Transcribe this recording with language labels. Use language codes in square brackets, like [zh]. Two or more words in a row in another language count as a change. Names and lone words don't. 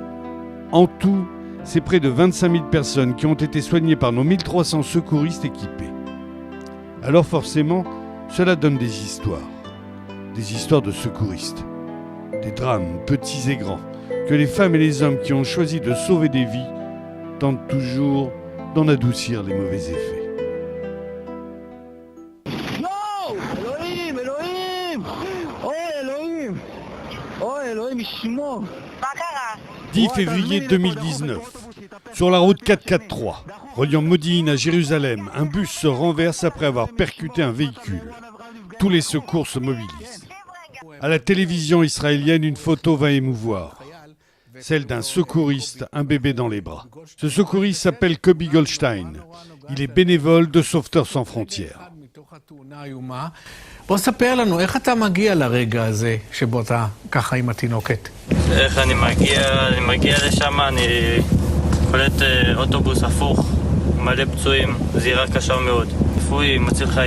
[fr] En tout, c'est près de 25 000 personnes qui ont été soignées par nos 1300 secouristes équipés. Alors forcément, cela donne des histoires de secouristes. Des drames, petits et grands, que les femmes et les hommes qui ont choisi de sauver des vies tentent toujours d'en adoucir les mauvais effets. [he] אלוהים, ישמור. [fr] 10 février 2019, sur la route 443, reliant Modine à Jérusalem, un bus se renverse après avoir percuté un véhicule. Tous les secours se mobilisent. À la télévision israélienne, une photo va émouvoir. Celle d'un secouriste, un bébé dans les bras. Ce secouriste s'appelle Kobi Goldstein. Il est bénévole de Sauveteurs sans frontières. [he] בוא ספר לנו, איך אתה מגיע לרגע הזה שבו אתה ככה עם התינוקת? איך אני מגיע לשם, אני קולט אוטובוס הפוך, מלא פצועים, זירה קשה מאוד. רפואי, מציל חיים.